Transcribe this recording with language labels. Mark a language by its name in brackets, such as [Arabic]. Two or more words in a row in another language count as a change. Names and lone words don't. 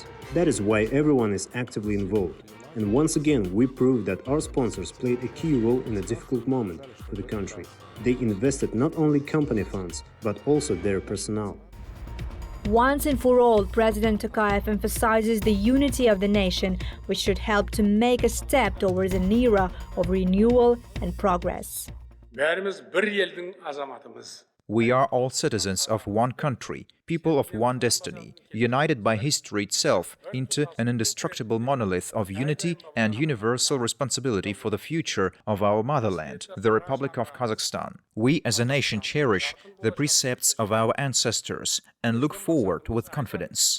[English] That is why everyone is actively involved. And once again, we prove that our sponsors played a key role in a difficult moment for the country. They invested not only company funds, but also their personnel. Once and for all, President Tokayev emphasizes the unity of the nation, which should help to make a step towards an era of renewal and progress. [Kazakh] Бәріміз бір елдің азаматымыз. [English] We are all citizens of one country, people of one destiny, united by history itself into an indestructible monolith of unity and universal responsibility for the future of our motherland, the Republic of Kazakhstan. We as a nation cherish the precepts of our ancestors and look forward with confidence.